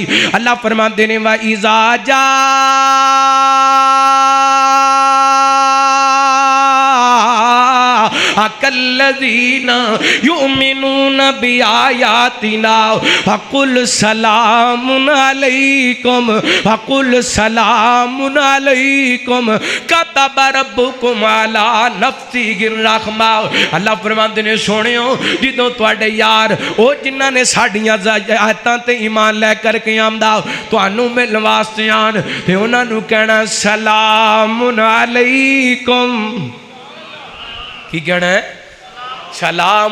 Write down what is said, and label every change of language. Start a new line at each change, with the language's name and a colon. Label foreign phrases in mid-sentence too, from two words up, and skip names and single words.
Punjabi: ਅੱਲਾਹ ਫ਼ਰਮਾਤੇ ਨੇ,
Arabic: وإذا جاءك الذين يؤمنون بآياتنا فقل سلام عليكم فقل سلام عليكم كتب ربكم على نفسه الرحمة.
Punjabi: ਅੱਲਾਹ ਫ਼ਰਮਾਤੇ ਨੇ, ਸੋਹਣਿਓ ਜਦੋਂ ਤੁਹਾਡੇ ਯਾਰ ਓ ਜਿਨ੍ਹਾਂ ਨੇ ਸਾਡੀਆਂ ਆਇਤਾਂ ਤੇ ਈਮਾਨ ਲੈ ਕਰਕੇ ਆਂਦਾ ਤੁਹਾਨੂ ਮਿਲਣ ਵਾਸਤੇ ਆਣ ਤੇ ਉਨ੍ਹਾਂ ਨੂ ਕਹਿਣਾ
Arabic: سلام عليكم.
Punjabi: ਕੀ ਕਹਿਣਾ ਹੈ? ਸਲਾਮ।